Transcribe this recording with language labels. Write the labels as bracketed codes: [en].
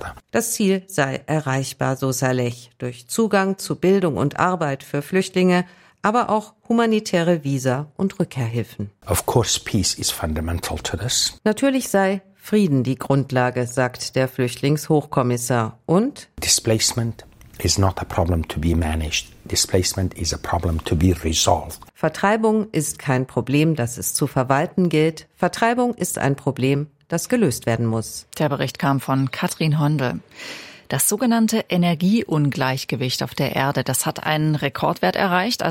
[de] Das Ziel sei erreichbar, so Saleh, durch Zugang zu Bildung und Arbeit für Flüchtlinge, aber auch humanitäre Visa und Rückkehrhilfen. [en] Of course, peace is fundamental to this. [de] Natürlich sei Frieden die Grundlage, sagt der Flüchtlingshochkommissar. Und [en] Displacement is not a problem to be managed. Displacement is a problem to be resolved. [de] Vertreibung ist kein Problem, das es zu verwalten gilt. Vertreibung ist ein Problem, das gelöst werden muss. Der Bericht kam von Katrin Hondel. Das sogenannte Energieungleichgewicht auf der Erde, das hat einen Rekordwert erreicht.